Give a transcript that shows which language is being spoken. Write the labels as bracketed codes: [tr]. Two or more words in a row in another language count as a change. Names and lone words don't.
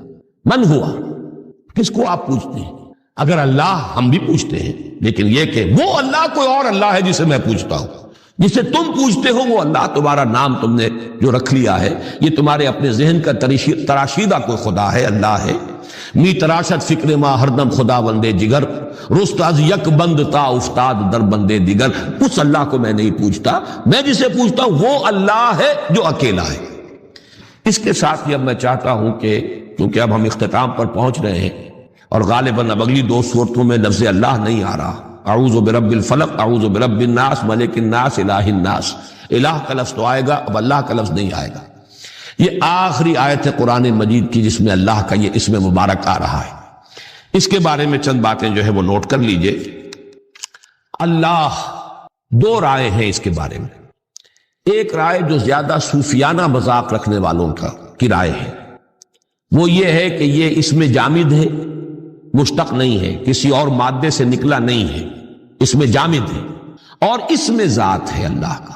[ur] من ہوا، کس کو آپ پوچھتے ہیں؟ اگر اللہ ہم بھی پوچھتے ہیں، لیکن یہ کہ وہ اللہ کوئی اور اللہ ہے جسے میں پوچھتا ہوں، جسے تم پوچھتے ہو وہ اللہ، تمہارا نام تم نے جو رکھ لیا ہے یہ تمہارے اپنے ذہن کا تراشیدہ کوئی خدا ہے، اللہ ہے۔ [fa] می تراشت فکر ما ہردم خدا بندے جگر، رست از یک بند تا افتاد در بندے دیگر، [ur] اس اللہ کو میں نہیں پوچھتا، میں جسے پوچھتا ہوں وہ اللہ ہے جو اکیلا ہے۔ اس کے ساتھ ہی اب میں چاہتا ہوں کہ کیونکہ اب ہم اختتام پر پہنچ رہے ہیں اور غالباً اب اگلی دو صورتوں میں لفظ اللہ نہیں آ رہا، [ar] اعوذ برب الفلق، اعوذ برب الناس، ملک الناس، الہ الناس، [ur] الہ کا لفظ تو آئے گا، اب اللہ کا لفظ نہیں آئے گا۔ یہ آخری آیت ہے قرآن مجید کی جس میں اللہ کا یہ اسم مبارک آ رہا ہے۔ اس کے بارے میں چند باتیں جو ہے وہ نوٹ کر لیجئے۔ اللہ، دو رائے ہیں اس کے بارے میں۔ ایک رائے جو زیادہ صوفیانہ مذاق رکھنے والوں کی رائے ہے، وہ یہ ہے کہ یہ اسم جامد ہے، مشتق نہیں ہے، کسی اور مادے سے نکلا نہیں ہے، اسم جامد ہے، اور اسم ذات ہے اللہ کا۔